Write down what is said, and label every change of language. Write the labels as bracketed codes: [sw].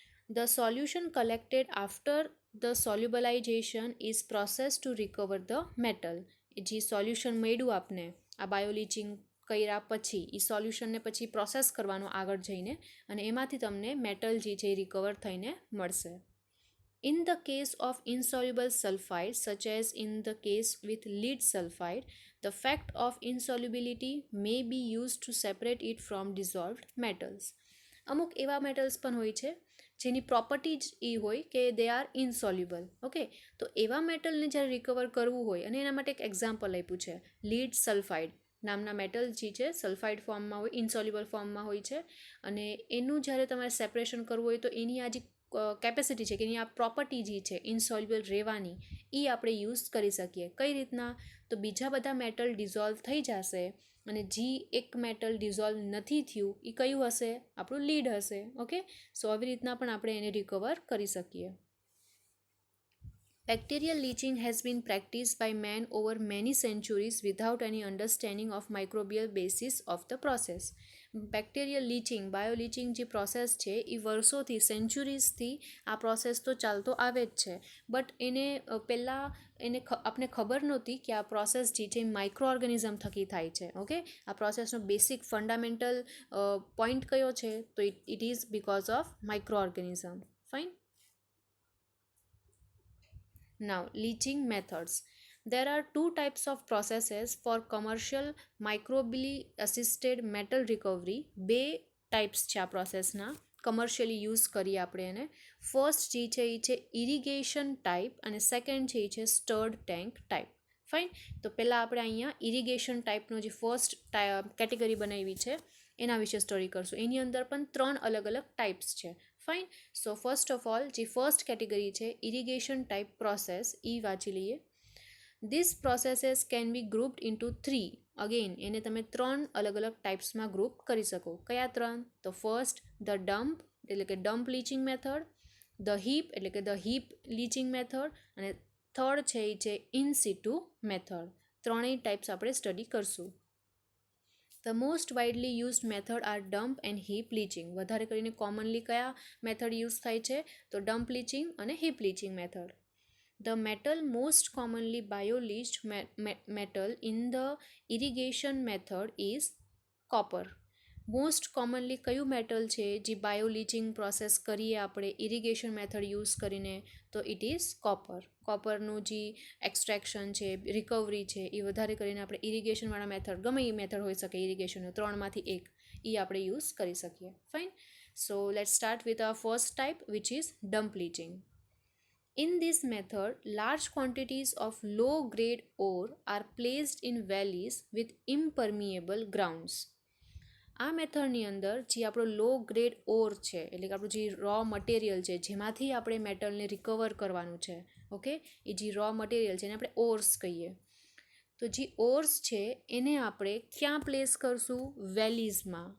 [en] The solution collected after the solubilization is processed to recover the metal. [gu] જે solution મળ્યું આપને આ બાયોલીચિંગ કર્યા પછી એ સોલ્યુશનને પછી પ્રોસેસ કરવાનો આગળ જઈને અને એમાંથી તમને મેટલ જે છે એ રિકવર થઈને મળશે. [en] In the case of insoluble sulfide, such as in the case with lead sulfide, the fact of insolubility may be used to separate it from dissolved metals. [gu] અમુક એવા મેટલ્સ પણ હોય છે જેની પ્રોપર્ટી જ એ હોય કે [en] They are insoluble. [gu] ઓકે, તો એવા મેટલને જ્યારે રિકવર કરવું હોય અને એના માટે એક એક્ઝામ્પલ આપ્યું છે લીડ સલ્ફાઇડ નામના મેટલ જે છે સલ્ફાઇડ ફોર્મમાં હોય, ઇનસોલ્યુબલ ફોર્મમાં હોય છે, અને એનું જ્યારે તમારે સેપરેશન કરવું હોય તો એની આ જે કેપેસિટી છે કે એની આ પ્રોપર્ટી જે છે ઇનસોલ્યુબલ રહેવાની એ આપણે યુઝ કરી શકીએ. કઈ રીતના? તો બીજા બધા મેટલ ડિઝોલ્વ થઈ જશે અને જે એક મેટલ ડિઝોલ્વ નથી થયું એ કયું હશે? આપણું લીડ હશે. ઓકે, સો આવી રીતના પણ આપણે એને રિકવર કરી શકીએ. [en] Bacterial leaching has been practiced by man over many centuries without any understanding of microbial basis of the process. [gu] Bacterial leaching, બાયોલીચિંગ જે પ્રોસેસ છે એ વર્ષોથી, સેન્ચુરીઝથી આ પ્રોસેસ તો ચાલતો આવે જ છે, બટ એને પહેલાં આપણે ખબર નહોતી કે આ પ્રોસેસ જે છે માઇક્રો ઓર્ગેનિઝમ થકી થાય છે. ઓકે, આ પ્રોસેસનો બેસિક ફંડામેન્ટલ પોઈન્ટ કયો છે? [en] તો it is because of micro organism. Fine. Now, leaching methods. There are two types of processes for commercial microbially assisted metal recovery. [gu] બે ટાઈપ્સ છે આ પ્રોસેસના, કમર્શિયલી યુઝ કરીએ આપણે એને. ફર્સ્ટ જે છે એ છે ઇરિગેશન ટાઈપ અને સેકન્ડ છે એ છે સ્ટર્ડ ટેન્ક ટાઈપ. ફાઇન. તો પહેલાં આપણે અહીંયા ઇરિગેશન ટાઈપનો જે ફર્સ્ટ કેટેગરી બનાવી છે એના વિશે સ્ટડી કરશું. એની અંદર પણ 3 અલગ અલગ ટાઈપ્સ છે. Fine. So first of all જે ફર્સ્ટ કેટેગરી છે ઇરિગેશન ટાઈપ પ્રોસેસ, એ વાંચી લઈએ. [en] This processes can be grouped into 3. [gu] Again એને તમે 3 અલગ અલગ ટાઈપ્સમાં ગ્રુપ કરી શકો. કયા 3? તો ફર્સ્ટ ધ ડમ્પ એટલે કે dump leaching method, the heap એટલે કે ધ હીપ લીચિંગ મેથડ, અને થર્ડ છે એ છે ઇન સિટુ મેથડ. ત્રણેય ટાઈપ્સ આપણે સ્ટડી કરશું. [en] The most widely used method are dump and heap leaching. [gu] વધારે કરીને કોમનલી કયા મેથડ યુઝ થાય છે? તો ડમ્પ લીચિંગ અને heap leaching method. [en] The metal most commonly bioleached metal in the irrigation method is copper. [gu] Most commonly કયું metal છે જે બાયોલીચિંગ પ્રોસેસ કરીએ આપણે ઇરિગેશન મેથડ યુઝ કરીને? તો [en] It is copper. [gu] કોપરનું જે એક્સટ્રેક્શન છે, રિકવરી છે, એ વધારે કરીને આપણે ઇરિગેશનવાળા મેથડ, ગમે એ મેથડ હોઈ શકે ઇરિગેશનનો, 3માંથી એક, એ આપણે યુઝ કરી શકીએ. Fine. [en] So let's start with a first type which is dump leaching. In this method, large quantities of low-grade ore are placed in valleys with impermeable grounds. [gu] આ મેથડની અંદર જે આપણો લો ગ્રેડ ઓર છે, એટલે કે આપણું જે રો મટીરિયલ છે જેમાંથી આપણે મેટલને રિકવર કરવાનું છે, ઓકે, એ જે રો મટીરિયલ છે એને આપણે ઓર્સ કહીએ. તો જે ઓર્સ છે એને આપણે ક્યાં પ્લેસ કરશું? વેલીઝમાં.